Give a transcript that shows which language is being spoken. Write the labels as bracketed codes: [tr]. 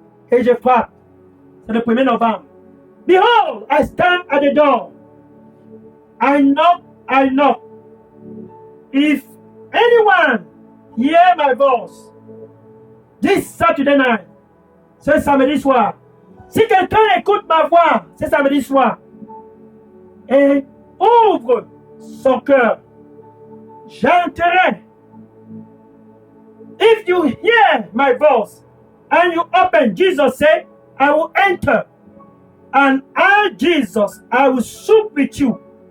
[fr] Et je frappe. C'est le 1er novembre. [en] Behold, I stand at the door. I knock. If anyone hear my voice, this Saturday night, [fr] ce samedi soir, si quelqu'un écoute ma voix ce samedi soir et ouvre son cœur, j'entrerai. [en] If you hear my voice and you open, Jesus said, I will enter. And I, Jesus, I will sup with you.